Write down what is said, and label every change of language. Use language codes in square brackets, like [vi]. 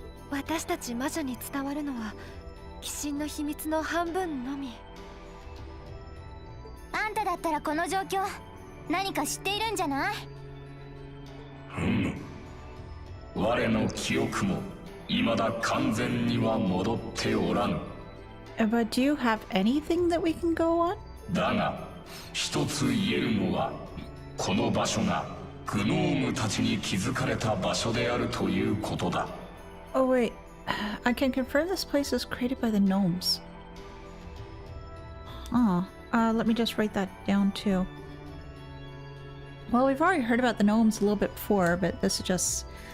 [ja] 私たち魔女に伝わるのは鬼神の秘密の半分のみあんただったらこの状況何か知っているんじゃない我の記憶も未だ完全には戻っておらぬ。 [en] But do you have anything that we can go on? [ja] だが一つ言えるのはこの場所がグノームたちに築かれた場所であるということだ。 [en] Oh, wait. I can confirm this place is created by the gnomes. Oh, let me just write that down too. Well, we've already heard about the gnomes a little bit before, but this is just...